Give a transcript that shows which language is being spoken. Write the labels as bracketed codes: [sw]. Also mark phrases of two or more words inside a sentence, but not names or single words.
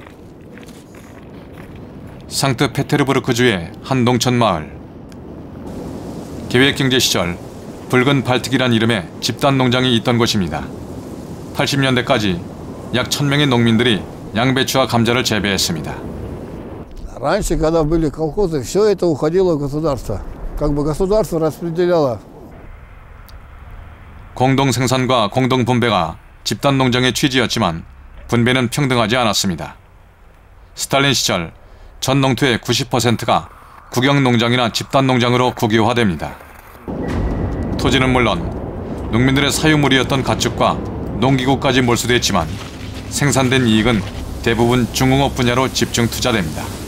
[ko] 상트페테르부르크주의 한 농촌 마을. 계획경제 시절 붉은 발특이란 이름의 집단 농장이 있던 곳입니다. 80년대까지 약 1000명의 농민들이 양배추와 감자를 재배했습니다. [ru] Раньше, когда были колхозы, все это уходило в государство. Как бы государство распределяло. [ko] 공동 생산과 공동 분배가 집단 농장의 취지였지만 분배는 평등하지 않았습니다. 스탈린 시절 전 농토의 90%가 국영 농장이나 집단 농장으로 국유화됩니다. 토지는 물론 농민들의 사유물이었던 가축과 농기구까지 몰수됐지만 생산된 이익은 대부분 중공업 분야로 집중 투자됩니다.